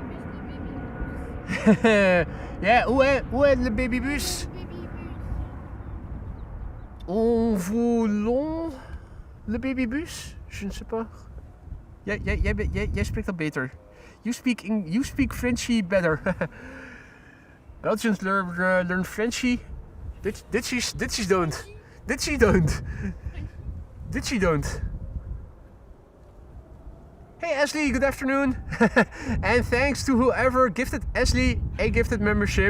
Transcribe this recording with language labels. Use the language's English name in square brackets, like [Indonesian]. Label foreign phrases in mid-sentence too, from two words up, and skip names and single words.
[French] Yeah, où est le babybus? En volant le babybus? Je ne sais pas. [Dutch] Jij spreekt dat beter. [English] You speak Frenchy better. Belgians learn Frenchy. Did she don't? Did she don't? Did she don't? Hey Ashley, good afternoon. And thanks to whoever gifted Ashley a gifted membership.